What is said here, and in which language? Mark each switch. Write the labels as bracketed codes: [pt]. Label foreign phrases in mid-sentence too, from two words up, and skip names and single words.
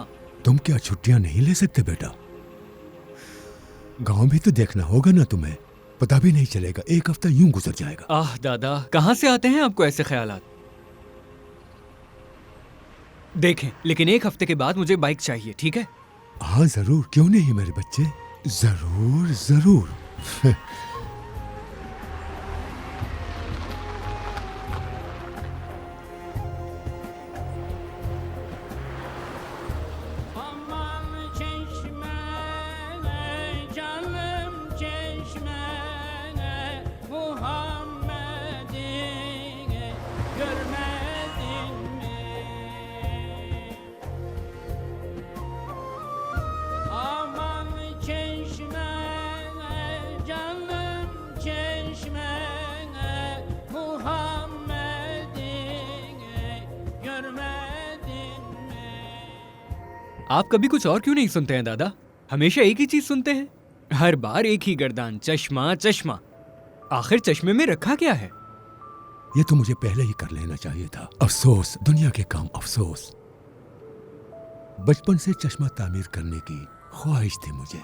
[hi] तुम क्या छुट्टियां नहीं ले सकते बेटा? गांव भी तो देखना होगा ना तुम्हें। पता भी नहीं चलेगा, 1 हफ्ता यूं गुजर जाएगा। आह दादा, कहां से आते हैं आपको ऐसे ख्यालात? देखें, लेकिन 1 हफ्ते के बाद मुझे बाइक चाहिए, ठीक है? हाँ जरूर, क्यों नहीं मेरे बच्चे, जरूर जरूर। [tr] Aman çeşme, canım çeşme, Muhammed'i görmedin mi? Aman çeşme, canım çeşme, Muhammed'i görmedin mi? [hi] आप कभी कुछ और क्यों नहीं सुनते हैं दादा? हमेशा एक ही चीज सुनते हैं, हर बार एक ही गर्दान, चश्मा चश्मा। आखिर चश्मे में रखा क्या है? ये तो मुझे पहले ही कर लेना चाहिए था। अफसोस, दुनिया के काम अफसोस। बचपन से चश्मा तामीर करने की ख्वाहिश थी मुझे।